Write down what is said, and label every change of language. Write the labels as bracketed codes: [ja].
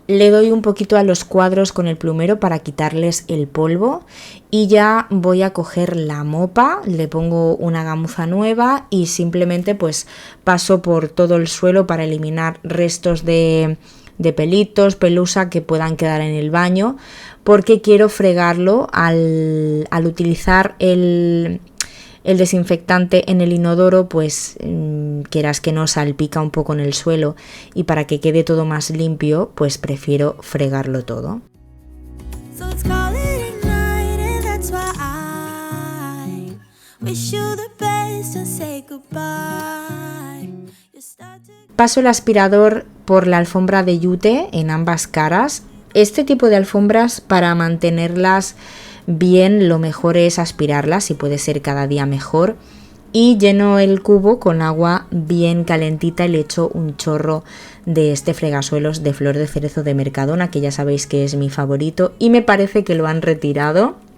[es] Le doy un poquito a los cuadros con el plumero para quitarles el polvo y ya voy a coger la mopa, le pongo una gamuza nueva y simplemente pues paso por todo el suelo para eliminar restos de pelitos, pelusa que puedan quedar en el baño, porque quiero fregarlo al utilizar el desinfectante en el inodoro, pues quieras que no, salpica un poco en el suelo y para que quede todo más limpio, pues prefiero fregarlo todo. [en] So let's call it a night, and that's why I wish you the best and say goodbye. You start to... [es] Paso el aspirador por la alfombra de yute en ambas caras. Este tipo de alfombras, para mantenerlas bien, lo mejor es aspirarlas y puede ser cada día mejor. Y lleno el cubo con agua bien calentita y le echo un chorro de este fregasuelos de flor de cerezo de Mercadona, que ya sabéis que es mi favorito y me parece que lo han retirado.